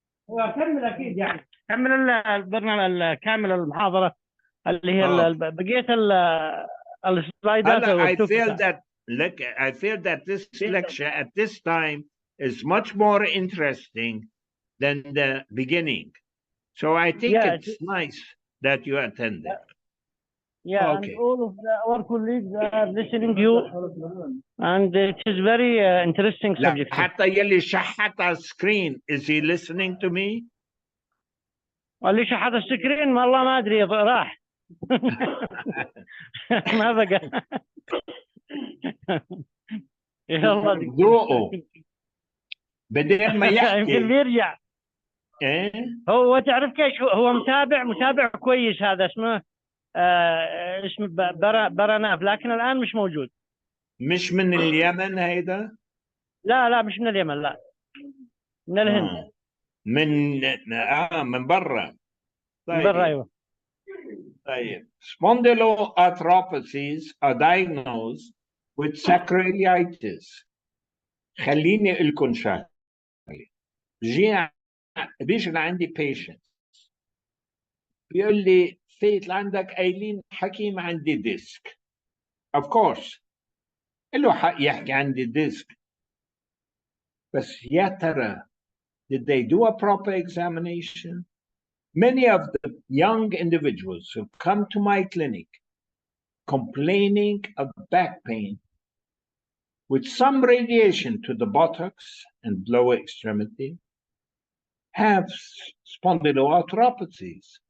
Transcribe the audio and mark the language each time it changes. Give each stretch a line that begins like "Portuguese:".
Arabic: هو كمل اكيد يعني كمل البرنامج كامل المحاضره اللي هي بقيه السلايدات.
English: I feel that this lecture at this time is much more interesting than the beginning. So I think it's nice that you attended. Yeah, okay. And all of our colleagues are listening to you, and it is very interesting subject.
Arabic: حتى يلي شحت على السكرين,
English: is he listening to me?
Arabic: اللي شحت السكرين والله ما أدري راح. ما بقى. يلا ذوقه بدل ما يحكي يمكن بيرجع. ايه هو تعرف كيش هو متابع كويس، هذا اسمه اسمه برناف، لكن الآن مش موجود. مش من اليمن هيدا؟ لا مش من اليمن، لا من الهند. من برا. طيب. من برا ايوه. طيب.
English: Spondyloarthropathies are diagnosed with sacroiliitis.
Arabic: خليني اقول لكم شغله. بيجي لعندي patient بيقول لي فيت لعندك قايلين حكيم عندي ديسك.
English: Of course
Arabic: له حق يحكي عندي ديسك، بس يا ترى
English: did they do a proper examination? Many of the young individuals who come to my clinic complaining of back pain with some radiation to the buttocks and lower extremity have spondyloarthropathies.